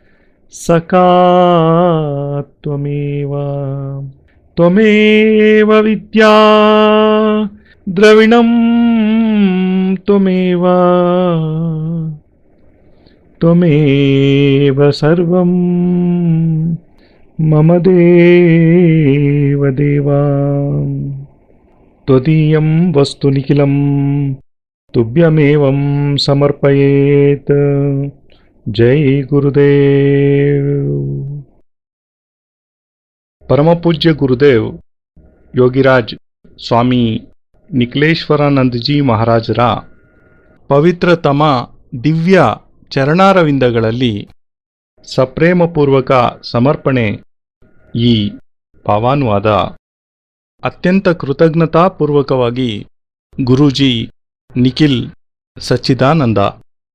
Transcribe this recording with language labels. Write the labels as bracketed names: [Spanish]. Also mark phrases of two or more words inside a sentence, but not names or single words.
[Sanskrit] सखा त्वमेव त्वमेव विद्या द्रविणं त्वमेव त्वमेव सर्वं मम देव देव त्वदीयं वस्तु निखिलं तुभ्यमेव समर्पये. [Hindi] जय गुरुदेव. [Kannada] Parampoojya Gurudev Yogiraj Swami Nikhileshwarananda Maharajara ಪವಿತ್ರತಮ ದಿವ್ಯ ಚರಣಾರವಿಂದಗಳಲ್ಲಿ ಸಪ್ರೇಮಪೂರ್ವಕ ಸಮರ್ಪಣೆ. ಈ ಭಾವಾನುವಾದ ಅತ್ಯಂತ ಕೃತಜ್ಞತಾಪೂರ್ವಕವಾಗಿ ಗುರೂಜಿ ನಿಖಿಲ್ ಸಚ್ಚಿದಾನಂದ